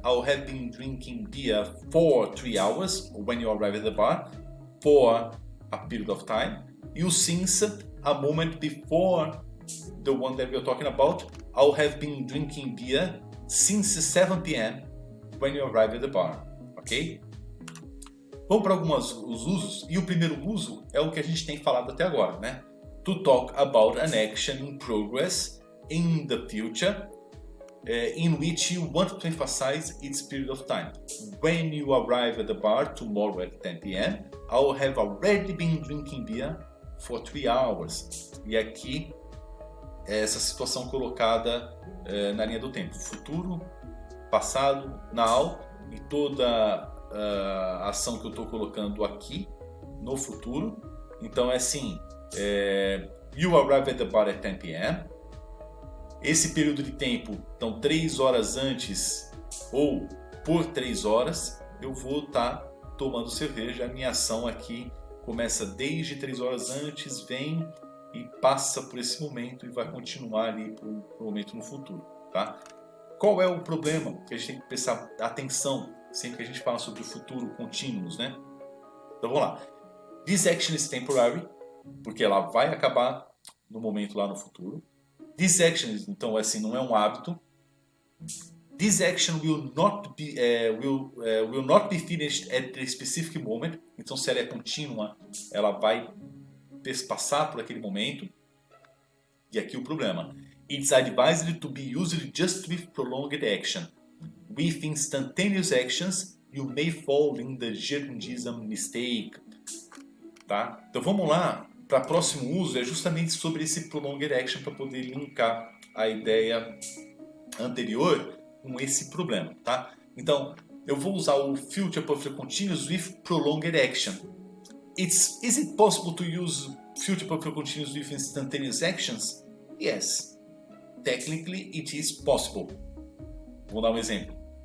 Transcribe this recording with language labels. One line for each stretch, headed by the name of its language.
English: I'll have been drinking beer for 3 hours when you arrive at the bar. For a period of time.
Portuguese: E o since,
English: a moment before the one that we're talking about. I'll have been drinking beer since 7 p.m. when you arrive at the bar.
Portuguese: Ok? Vamos para alguns usos. E o primeiro uso é o que a gente tem falado até agora, né?
English: To talk about an action in progress in the future in which you want to emphasize its period of time. When you arrive at the bar tomorrow at 10 p.m., I'll have already been drinking beer for 3 hours.
Portuguese: E aqui é essa situação colocada na linha do tempo. Futuro, passado,
English: now,
Portuguese: e toda a ação que eu estou colocando aqui no futuro. Então é assim,
English: you arrive at the bar at 10 p.m.
Portuguese: Esse período de tempo, então 3 horas antes ou por 3 horas, eu vou estar tomando cerveja. A minha ação aqui começa desde 3 horas antes, vem e passa por esse momento e vai continuar ali para o momento no futuro, tá? Qual é o problema que a gente tem que prestar atenção sempre que a gente fala sobre o futuro contínuo, né? Então vamos lá.
English: This action is temporary,
Portuguese: porque ela vai acabar no momento lá no futuro.
English: This action,
Portuguese: então, assim, não é um hábito.
English: This action will not be finished at a specific moment.
Portuguese: Então, se ela é contínua, ela vai passar por aquele momento. E aqui o problema.
English: It's advised to be used just with prolonged action. With instantaneous actions, you may fall in the gerundism mistake.
Portuguese: Tá? Então vamos lá. Para o próximo uso é justamente sobre esse
English: prolonged action
Portuguese: para poder linkar a ideia anterior com esse problema, tá? Então, eu vou usar o Future Perfect Continuous
English: with prolonged action. Is it possible to use Future Perfect Continuous with instantaneous actions? Yes. Technically, it is possible.
Portuguese: Vou dar um exemplo.